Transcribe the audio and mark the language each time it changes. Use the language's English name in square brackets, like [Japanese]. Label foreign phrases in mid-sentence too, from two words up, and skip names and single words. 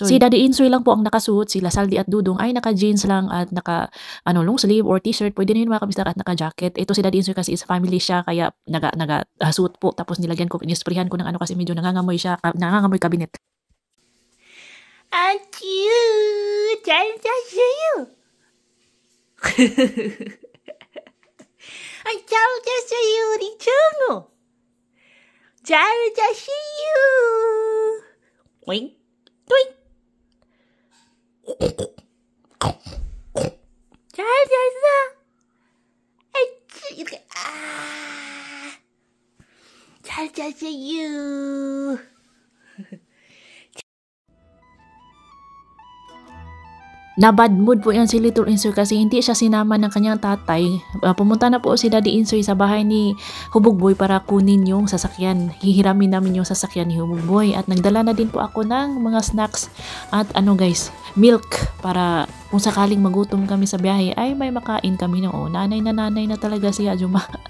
[Filipino] Si Daddy Insoy lang po ang nakasuit, sila Saldi at Dudong ay naka-jeans lang at naka [English] long sleeve or t-shirt. [Filipino] Pwede na yun mga kabistak at naka-jacket. Ito si Daddy Insoy kasi [English] is family [Filipino] siya kaya naga-suit po. Tapos nilagyan ko, inisprayan ko ng ano kasi medyo nangangamoy siya, nangangamoy kabinet. Ang cute! Diyan sa'yo! [Korean] 잘 잤어요, 우리 정우. 잘 잤어요. 오잉, 오잉. 잘 잤어. 이렇게 잘 잤어요. [Filipino] Na bad mood po yan si Little Insoy kasi hindi siya sinama ng kanyang tatay. Pumunta na po si Daddy Insoy sa bahay ni Hubog Boy para kunin yung sasakyan. Hihiramin namin yung sasakyan ni Hubog Boy. At nagdala na din po ako ng mga snacks at guys, milk para kung sakaling magutom kami sa biyahe ay may makain kami na. Nanay na talaga si Ajuma.